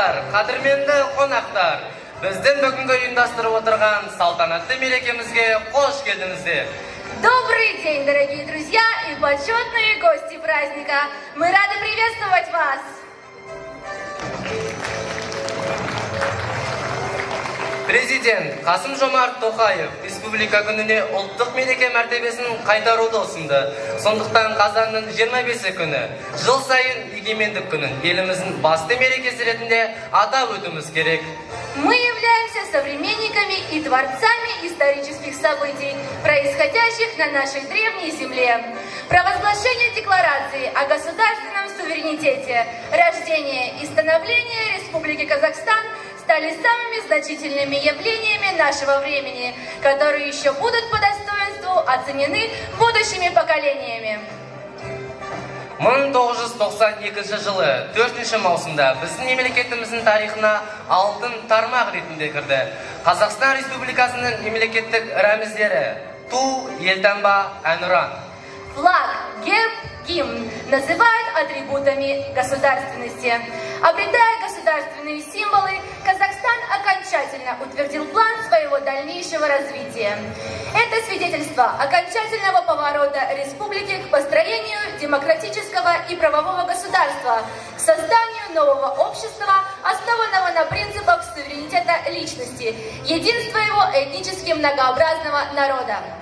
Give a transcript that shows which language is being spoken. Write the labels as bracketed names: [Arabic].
[Kazakh] қадірменді қонақтар, біздің бүгінгі ұйымдастырып отырған салтанатты мерекемізге қош келдіңіздер. [Russian] Добрый день, дорогие друзья и почетные гости праздника. Мы рады приветствовать вас. [Kazakh] Президент Қасым-Жомарт Тоқаев республика күніне ұлттық мереке мәртебесін қайтаруды ұсынды. Сондықтан қазанның 25 күні жыл сайын егемендік күнін еліміздің басты мерекесі ретінде атап өтуіміз керек. [Russian] Мы являемся современниками и творцами исторических событий, происходящих на нашей древней земле. Провозглашение декларации о государственном суверенитете, рождение и становление Республики Казахстан стали самыми значительными явлениями нашего времени, которые еще будут по достоинству оценены будущими поколениями. [Kazakh] 1992 жылы 4 маусымда біздің мемлекетіміздің тарихына алтын тармақ ретінде кірді. Қазақстан Республикасының мемлекеттік рәміздері ту, елтаңба, әнұран. [Russian] Флаг, герб, гимн называют атрибутами государственности. Обретая государственные символы, Казахстан окончательно утвердил план своего дальнейшего развития. Это свидетельство окончательного поворота республики к построению демократического и правового государства, к созданию нового общества, основанного на принципах суверенитета личности, единства его этнически многообразного народа.